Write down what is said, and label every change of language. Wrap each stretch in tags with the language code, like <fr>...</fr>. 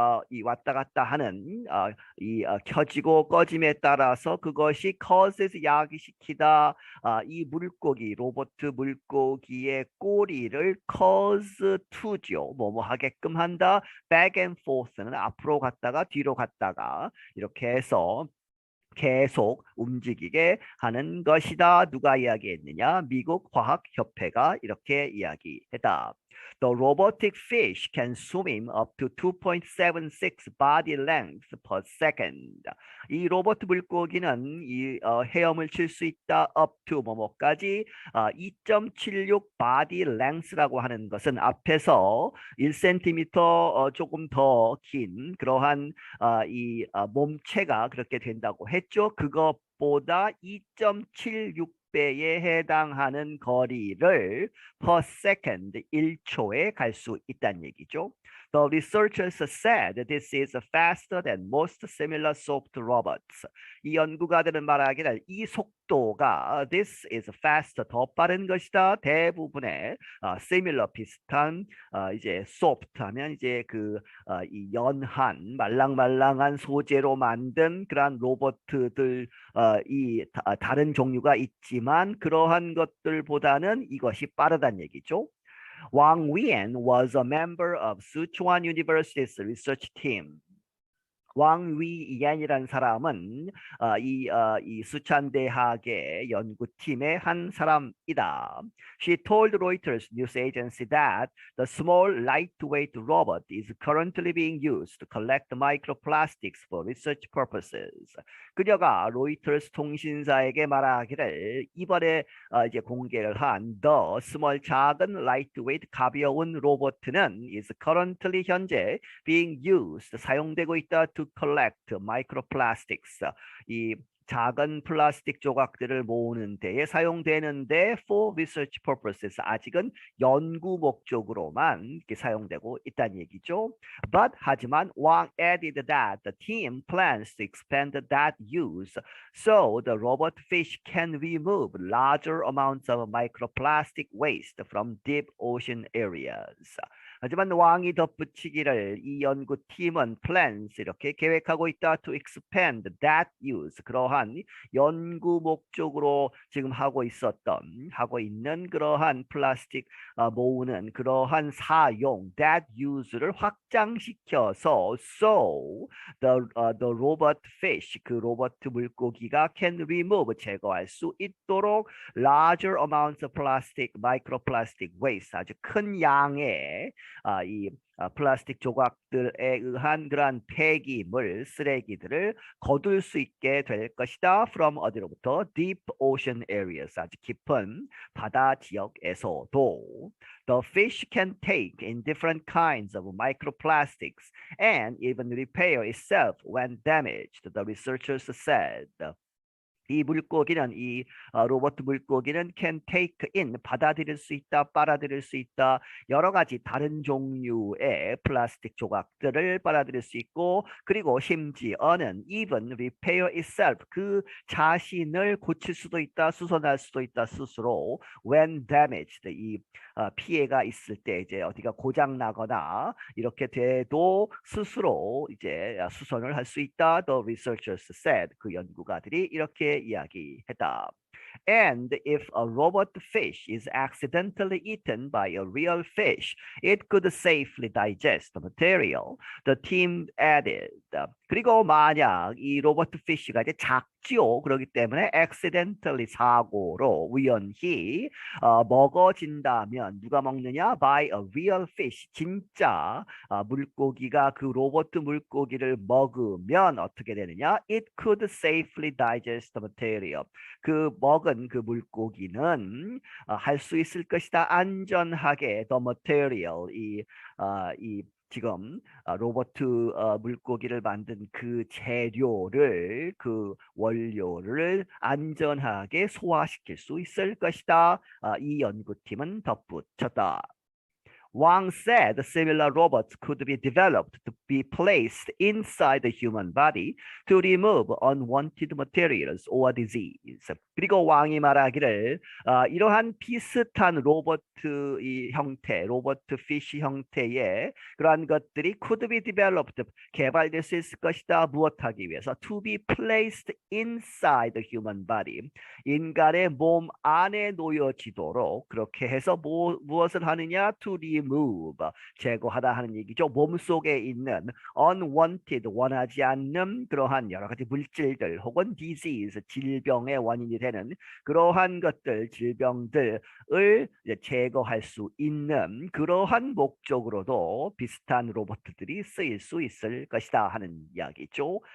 <ko>이 왔다 갔다 하는 이 켜지고 꺼짐에 따라서 그것이</ko> <en>causes</en> <ko>야기시키다 이 물고기 로봇 물고기의 꼬리를</ko> <en>cause to</en> <ko>죠 뭐뭐 하게끔 한다</ko> <en>back and forth</en> <ko>는 앞으로 갔다가 뒤로 갔다가 이렇게 해서 계속 움직이게 하는 것이다. 누가 이야기했느냐? 미국 화학협회가 이렇게 이야기했다.</ko> <en>The robotic fish can swim up to 2.76 body length per second.</en> <ko>이 로봇 물고기는 이 헤엄을 칠 수 있다.</ko> <en>up to</en> <ko>뭐뭐까지</ko> <en>2.76 body length</en> <ko>라고 하는 것은 앞에서 1cm 조금 더 긴 그러한 이 몸체가 그렇게 된다고 했죠. 그것보다 2.76배에 해당하는 거리를</ko> <en>per second</en> <ko>1초에 갈 수 있다는 얘기죠.</ko> <en>The researchers said this is faster than most similar soft robots.</en> <ko>이 연구가들은 말하기를 이 속도가</ko> <en>this is faster</en> <ko>더 빠른 것이다. 대부분의 similar 비슷한 이제 soft 하면 이제 그 이 연한 말랑말랑한 소재로 만든 그러한 로봇들 이 다른 종류가 있지만 그러한 것들보다는 이것이 빠르다는 얘기죠.</ko> <en>Wang Wian was a member of Sichuan University's research team.</en> <ko>왕위이안이라는 사람은 이 수찬 대학의 연구팀의 한 사람이다.</ko> <en>She told Reuters news agency that the small lightweight robot is currently being used to collect microplastics for research purposes.</en> <ko>그녀가 로이터스 통신사에게 말하기를 이번에 이제 공개를 한</ko> <en>The Small</en> <ko>작은 lightweight 가벼운 로봇은</ko> <en>is currently</en> <ko>현재</ko> <en>being used</en> <ko>사용되고 있다</ko> <en>to collect microplastics</en> <ko>이 작은 플라스틱 조각들을 모으는 데에 사용되는데</ko> <en>for research purposes</en> <ko>아직은 연구 목적으로만 이렇게 사용되고 있다는 얘기죠.</ko> <en>But</en> <ko>하지만</ko> <en>Wang added that the team plans to expand that use so the robot fish can remove larger amounts of microplastic waste from deep ocean areas.</en> <ko>하지만 왕이 덧붙이기를 이 연구팀은 plans 이렇게 계획하고 있다</ko> <en>to expand that use</en> <ko>그러한 연구 목적으로 지금 하고 있는 그러한 플라스틱 모으는 그러한 사용</ko> <en>that use</en> <ko>를 확장시켜서</ko> <en>so the robot fish</en> <ko>그 로봇 물고기가</ko> <en>can remove</en> <ko>제거할 수 있도록</ko> <en>larger amounts of plastic microplastic waste</en> <ko>아주 큰 양의 이 플라스틱 조각들에 의한 그러한 폐기물, 쓰레기들을 거둘 수 있게 될 것이다.</ko> <en>From</en> <ko>어디로부터?</ko> <en>Deep ocean areas,</en> <ko>아주 깊은 바다 지역에서도.</ko> <en>The fish can take in different kinds of microplastics and even repair itself when damaged, the researchers said.</en> <ko>이 물고기는 이 로봇 물고기는</ko> <en>can take in</en> <ko>받아들일 수 있다, 빨아들일 수 있다 여러 가지 다른 종류의 플라스틱 조각들을 빨아들일 수 있고 그리고 심지어는</ko> <en>even repair itself</en> <ko>그 자신을 고칠 수도 있다, 수선할 수도 있다 스스로</ko> <en>when damaged</en> <ko>이 피해가 있을 때 이제 어디가 고장 나거나 이렇게 돼도 스스로 이제 수선을 할 수 있다.</ko> <en>The researchers said</en> <ko>그 연구가들이 이렇게 이야기했다.</ko> <en>And if a robot fish is accidentally eaten by a real fish, it could safely digest the material. The team added.</en> <ko>그리고 만약 이 로봇 피쉬가 이제 작지요. 그렇기 때문에 accidentally 사고로 우연히 먹어진다면 누가 먹느냐?</ko> <en>By a real fish.</en> <ko>진짜 물고기가 그 로봇 물고기를 먹으면 어떻게 되느냐?</ko> <en>It could safely digest the material.</en> <ko>그 먹은 그 물고기는 할 수 있을 것이다. 안전하게</ko> <en>the material</en> <ko>이 지금 로봇 물고기를 만든 그 재료를 그 원료를 안전하게 소화시킬 수 있을 것이다. 이 연구팀은 덧붙였다.</ko> <en>Wang said similar robots could be developed to be placed inside the human body to remove unwanted materials or disease.</en> <ko>그리고 왕이 말하기를 이러한 비슷한 로봇 형태, 로봇 피쉬 형태의 그러한 것들이</ko> <en>could be developed</en> <ko>개발될 수 있을 것이다. 무엇하기 위해서?</ko> <en>To be placed inside the human body.</en> <ko>인간의 몸 안에 놓여지도록 그렇게 해서 무엇을 하느냐?</ko> <en>To remove</en> <ko>제거하다 하는 얘기죠. 몸 속에 있는 unwanted 원하지 않는 그러한 여러 가지 물질들 혹은 disease 질병의 원인이 되는 그러한 것들 질병들을 제거할 수 있는 그러한 목적으로도 비슷한 로봇들이 쓰일 수 있을 것이다 하는 이야기죠.</ko>